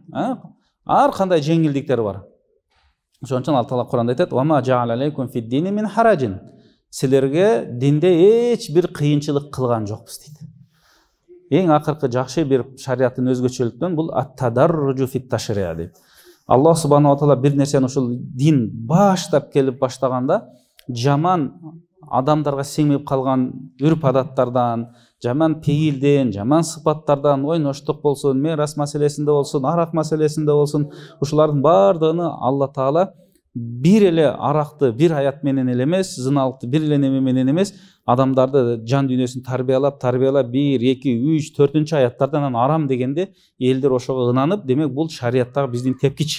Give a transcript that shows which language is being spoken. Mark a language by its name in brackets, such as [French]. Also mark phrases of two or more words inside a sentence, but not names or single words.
[Kyrgyz] Ар кандай жеңилдиктер бар. Ошон үчүн Алла Таала Куранда айтат: [Arabic] "وما جعل عليكم في الدين من حرج." [Kyrgyz] Силерге динде эч бир кыйынчылык кылган жокпуз дейт. Эң акыркы жакшы бир шариаттын өзгөчөлүктөн бул [Arabic] التدرج في التشريع' [Kyrgyz] дейт. Аллах [Arabic] سبحانه وتعالى [Kyrgyz] бир нерсени ушул дин баштап келип баштаганда жаман адамдарга сиңип калган үрп адаттардан, жаман пейилден, жаман сыпаттардан, ойноштук болсун, мирас маселесинде болсун, арак маселесинде болсун, ушулардын баардыгын Алла Таала бир эле аракты бир аят менен эле эмес, зыналыкты бир эле неме менен эмес, адамдарды жан дүйнөсүн тарбиялап 1, 2, 3, 4 аяттардан арам дегенде элдер ошого ынанып, демек бул шарияттагы биздин тепкич.